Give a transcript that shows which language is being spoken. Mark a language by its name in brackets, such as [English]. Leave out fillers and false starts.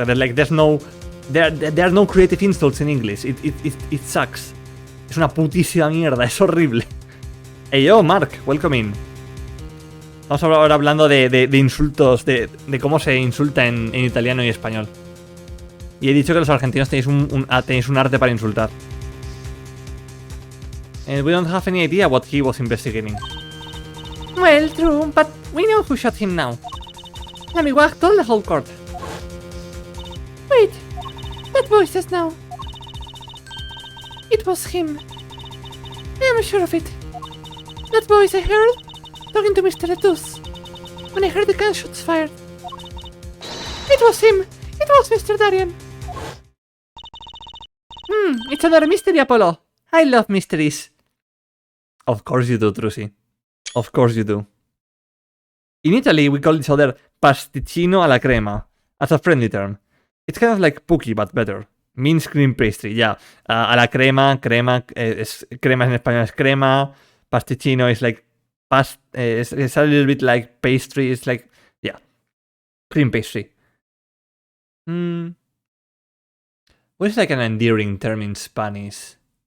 [English] There's no creative insults in English. It sucks. [Spanish] Es una putísima mierda, es horrible. [English] Hey yo, Mark, welcome in. [Spanish] Vamos ahora hablando de insultos, de cómo se insulta en italiano y español. Y he dicho que los argentinos tenéis un arte para insultar. [English] And we don't have any idea what he was investigating. Well, true, but we know who shot him now. Amiwak told the whole court. Wait, that voice says now. It was him. I am sure of it. That voice I heard talking to Mr. Letus when I heard the gunshots fired. It was him. It was Mr. Darian. It's another mystery, Apollo. I love mysteries. Of course you do, Trucy. Of course you do. In Italy, we call each other [Italian] pasticcino alla crema, [English] as a friendly term. It's kind of like Pookie, but better. Means cream pastry, yeah. [Spanish] A la crema, crema en español es crema. [English] Pasticcino is like it's a little bit like pastry. It's like, yeah, cream pastry. What is like an endearing term in Spanish?